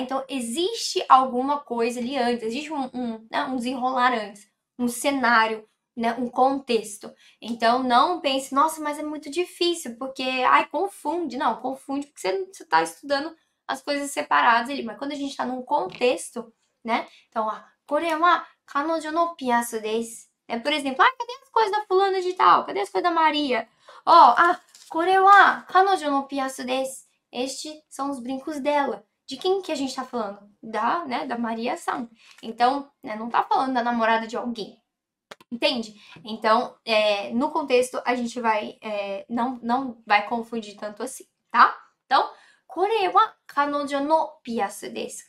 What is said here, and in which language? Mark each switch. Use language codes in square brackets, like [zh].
[pt] Então, existe alguma coisa ali antes, existe um desenrolar antes, um cenário, né? Um contexto. Então, não pense, nossa, mas é muito difícil, porque, confunde. Não, confunde porque você tá estudando as coisas separadas ali. Mas quando a gente tá num contexto, né? [ja] Então, これは彼女のピアスです. [pt] Por exemplo, cadê as coisas da fulana de tal? Cadê as coisas da Maria? [ja] これは彼女のピアスです. [pt] Estes são os brincos dela. De quem que a gente tá falando? Da Maria-san. Então, né, não tá falando da namorada de alguém. Entende? Então, no contexto, a gente vai... não vai confundir tanto assim, tá? [ja] Então, これは彼女のピアスです.